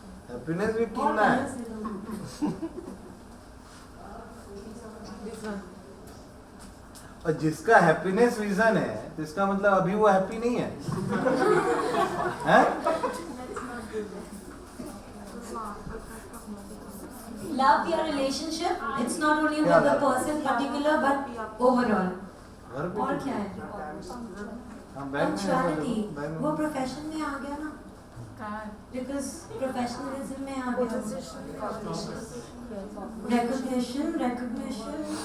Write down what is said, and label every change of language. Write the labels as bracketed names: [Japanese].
[Hindi] Happiness भी कीमना है। और जिसका हैप्पीनेस विजन है तो इसका मतलब अभी वो हैप्पी नहीं है, हैं? [English] Love your relationship. It's not only with the person particular but overall. [Hindi] और क्या है? Punctuality. वो profession में आ गया ना? Because professionalism में आ गया. [English] Recognition.